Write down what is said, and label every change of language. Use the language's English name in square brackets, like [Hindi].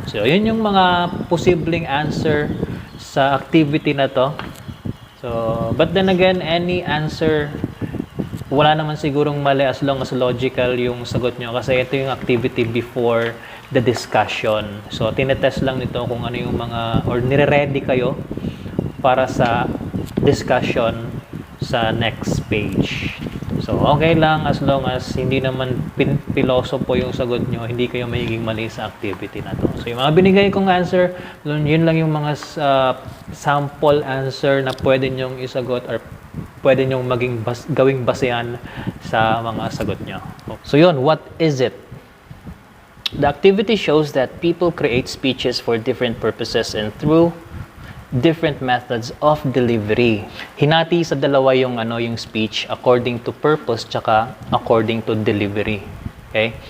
[Filipino] So, yun yung mga posibleng answer sa activity na to. [English] So, but then again, any answer, [Filipino] wala naman sigurong mali [English] as long as logical [Filipino] yung sagot nyo. Kasi ito yung [English] activity before the discussion. [Filipino] So, tinetest lang nito kung ano yung mga, or nire-ready kayo para sa discussion sa next page. So, okay lang as long as hindi naman pilosopo yung sagot nyo, hindi kayo magiging mali sa activity na to. So, yung mga binigay kong answer, yun lang yung mga sample answer na pwede nyong isagot or pwede nyong gawing basehan sa mga sagot nyo. [English] So, yun, what is it? The activity shows that people create speeches for different purposes and through different methods of delivery. [Filipino] Hinati sa dalawa yung speech [English] according to purpose [Filipino] tsaka [English] according to delivery. [Filipino] Okay?